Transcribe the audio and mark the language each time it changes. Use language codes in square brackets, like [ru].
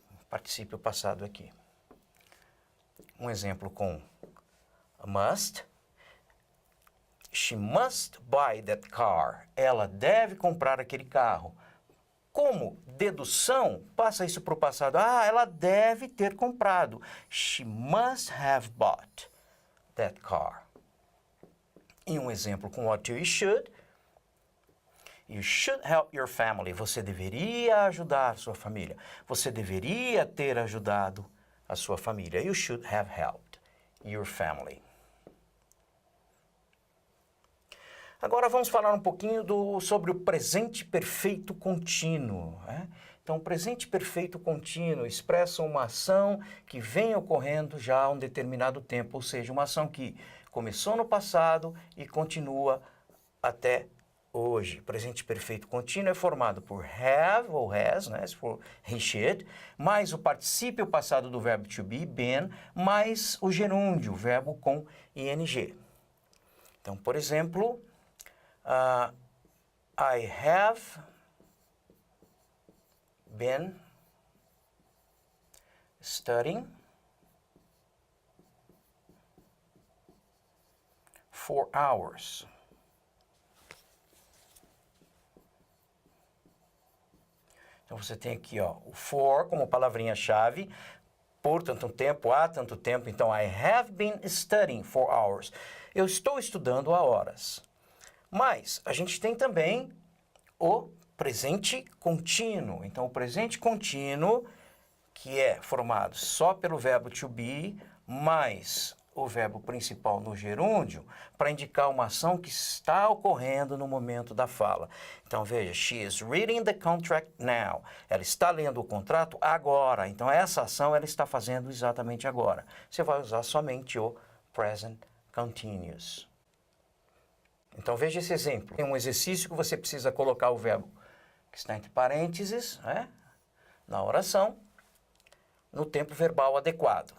[pt] Particípio passado aqui. Um exemplo com must. [en] She must buy that car. [pt] Ela deve comprar aquele carro. Como dedução, passa isso para o passado. Ela deve ter comprado. [en] She must have bought that car. [pt] E um exemplo com [en] what you should. You should help your family. [pt] Você deveria ajudar sua família. Você deveria ter ajudado a sua família. [en] You should have helped your family. [pt] Agora vamos falar um pouquinho sobre o presente perfeito contínuo, né? Então, o presente perfeito contínuo expressa uma ação que vem ocorrendo já há um determinado tempo, ou seja, uma ação que começou no passado e continua até hoje. Presente perfeito contínuo é formado por have ou has, né, se for he, should, mais o particípio passado do verbo to be, been, mais o gerúndio, o verbo com ing. Então, por exemplo, [en] I have been studying for hours. [pt] Então, você tem aqui, ó, o for como palavrinha-chave, por tanto tempo, há tanto tempo. [en] Então, I have been studying for hours. [pt] Eu estou estudando há horas. Mas a gente tem também o presente contínuo. Então, o presente contínuo, que é formado só pelo verbo to be, mais o verbo principal no gerúndio, para indicar uma ação que está ocorrendo no momento da fala. Então, veja, [en] she is reading the contract now. [pt] Ela está lendo o contrato agora. Então, essa ação ela está fazendo exatamente agora. Você vai usar somente o present continuous. Então, veja esse exemplo. Tem um exercício que você precisa colocar o verbo que está entre parênteses, né, na oração, no tempo verbal adequado.